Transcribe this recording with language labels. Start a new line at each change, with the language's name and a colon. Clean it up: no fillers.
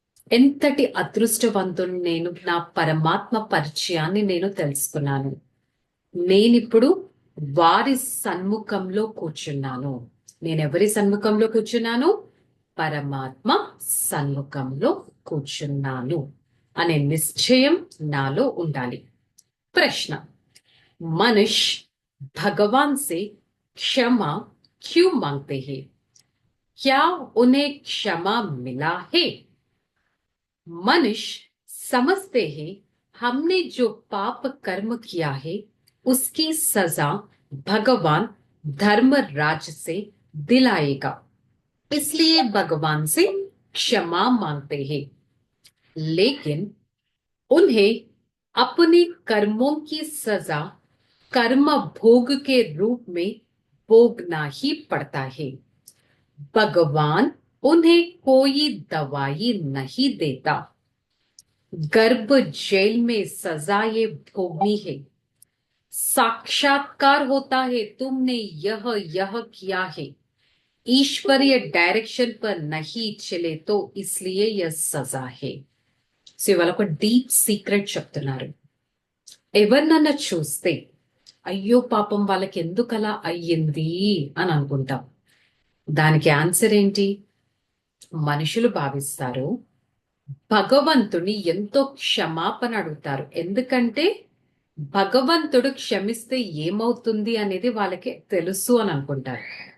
Telugu: ఎంతటి అదృష్టవంతుడు నేను! నా పరమాత్మ పరిచయాన్ని నేను తెలుసుకున్నాను. నేనిప్పుడు వారి సన్ముఖంలో కూర్చున్నాను. నేనెవరి సన్ముఖంలో కూర్చున్నాను? పరమాత్మ సన్ముఖంలో కూర్చున్నాను అనే నిశ్చయం నాలో ఉండాలి. ప్రశ్న, మనుష్య
Hindi: भगवान से क्षमा क्यों मांगते हैं? क्या उन्हें क्षमा मिला है? मनुष्य समझते हैं हमने जो पाप कर्म किया है उसकी सजा भगवान धर्मराज से दिलाएगा, इसलिए भगवान से क्षमा मांगते हैं। लेकिन उन्हें अपने कर्मों की सजा कर्म भोग के रूप में भोगना ही पड़ता है। भगवान उन्हें कोई दवाई नहीं देता। गर्भ जेल में सजा ये भोगनी है। साक्षात्कार होता है, तुमने यह यह किया है। ईश्वरीय डायरेक्शन पर नहीं चले तो इसलिए यह सजा है।
Telugu: సో ఇవాళ ఒక డీప్ సీక్రెట్ చెప్తున్నారు. ఎవరినన్నా చూస్తే అయ్యో పాపం వాళ్ళకి ఎందుకలా అయ్యింది అని అనుకుంటాం. దానికి ఆన్సర్ ఏంటి? మనుషులు భావిస్తారు భగవంతుని ఎంతో క్షమాపణ అడుగుతారు, ఎందుకంటే భగవంతుడు క్షమిస్తే ఏమవుతుంది అనేది వాళ్ళకి తెలుసు అని అనుకుంటారు.